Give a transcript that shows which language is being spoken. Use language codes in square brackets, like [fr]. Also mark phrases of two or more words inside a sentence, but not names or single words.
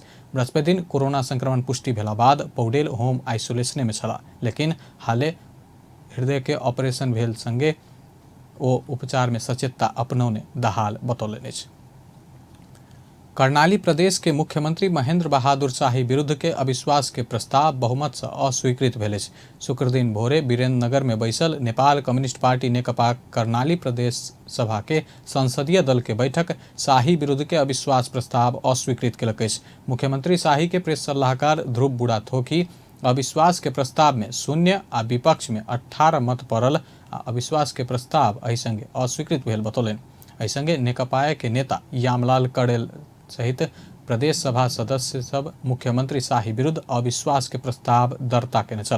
[mai] बृहस्पति दिन कोरोना संक्रमण पुष्टि भेला बाद पौडेल होम आइसोलेशन में छला, लेकिन हाले हृदय के ऑपरेशन भेल संगे ओ उपचार में सचेतता अपनौने दाहाल बतौलनि अछि। कर्णाली प्रदेश के मुख्यमंत्री महेंद्र बहादुर शाही विरुद्ध के अविश्वास के प्रस्ताव बहुमत से अस्वीकृत भेल अछि। शुक्र दिन भोरे वीरेंद्र नगर में बैसल नेपाल कम्युनिस्ट पार्टी नेकपा कर्णाली प्रदेश सभा के संसदीय दल के बैठक शाही विरुद्ध के अविश्वास प्रस्ताव अस्वीकृत केलक अछि। मुख्यमंत्री शाही के प्रेस सलाहकार ध्रुव बुढ़ाथोकी अविश्वास के प्रस्ताव में 0 आ विपक्ष में 18 मत पड़ल आ अविश्वास के प्रस्ताव एहि संगे अस्वीकृत भेल बतौलनि। एहि संगे नेकपा के नेता यामलाल कड़ेल सहित प्रदेश सभा सदस्य सब मुख्यमंत्री शाही विरुद्ध अविश्वास के प्रस्ताव दर्ता केने छल।